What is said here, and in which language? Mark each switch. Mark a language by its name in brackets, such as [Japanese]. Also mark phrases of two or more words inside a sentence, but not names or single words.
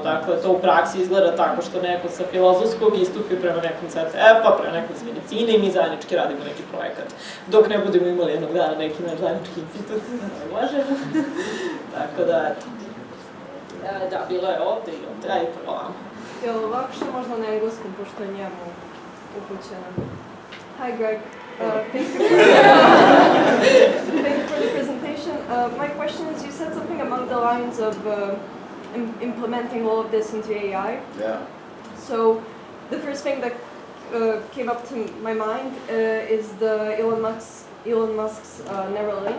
[Serbian] Dakle, to u praksi izgleda tako što neko sa filozofskog istupi prema nekom CTF-a, prema nekom s medicine i mi zajednički radimo neki projekat. Dok ne budemo imali jednog dana neki naš zajednički institut, ne možemo. Tako da, eto. Da, bilo je ovde i ovde, ajde prvo vama. Jel lakše možda na engleskom, pošto je njemu upućeno? [English] Hi Greg, thank you for the presentation. My question is, you said something along the lines of implementing all of this into AI. Yeah. So, the first thing that came up to my mind is the Elon Musk's Neuralink.